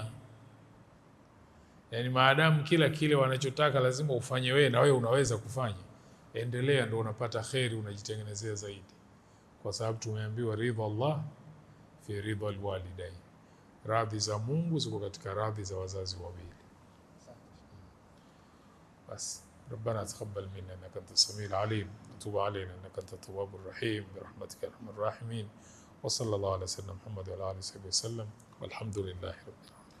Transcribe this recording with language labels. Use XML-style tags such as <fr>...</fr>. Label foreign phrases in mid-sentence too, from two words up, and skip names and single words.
<sw>Yaani maadamu kila kile wanachotaka lazima ufanye wewe na wewe unaweza kufanya, endelea, ndio unapata kheri, unajitengenezea zaidi. Kwa sababu tumeambiwa</sw> <ar>رضا الله في رضا الوالدين,</ar> <sw>radhi za Mungu ziko katika radhi za wazazi wawili.</sw> <ar>Bas, ربنا تقبل منا انك انت السميع العليم وتب علينا انك انت التواب الرحيم برحمتك يا ارحم الراحمين. وصلى الله على سيدنا محمد وعلى اله وصحبه وسلم والحمد لله رب العالمين.</ar>